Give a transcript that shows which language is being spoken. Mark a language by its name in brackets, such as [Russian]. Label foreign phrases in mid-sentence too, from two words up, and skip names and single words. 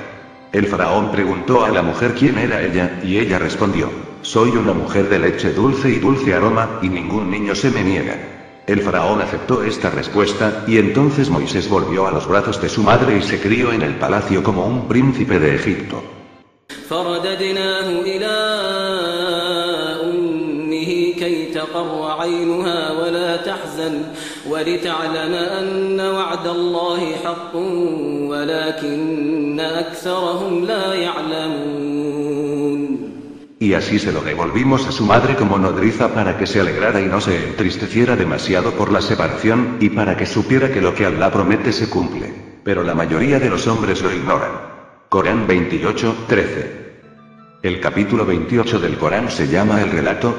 [Spanish] El faraón preguntó a la mujer quién era ella, y ella respondió: soy una mujer de leche dulce y dulce aroma, y ningún niño se me niega. El faraón aceptó esta respuesta, y entonces Moisés volvió a los brazos de su madre y se crió en el palacio como un príncipe de Egipto. [Arabic] فرددناه إلى أمه كي تقر عينها ولا تحزن ولتعلم أن وعد الله حق ولكن أكثرهم لا يعلمون. [Spanish] Y así se lo devolvimos a su madre como nodriza para que se alegrara y no se entristeciera demasiado por la separación, y para que supiera que lo que Allah promete se cumple. Pero la mayoría de los hombres lo ignoran. Corán 28:13. El capítulo 28 del Corán se llama el relato.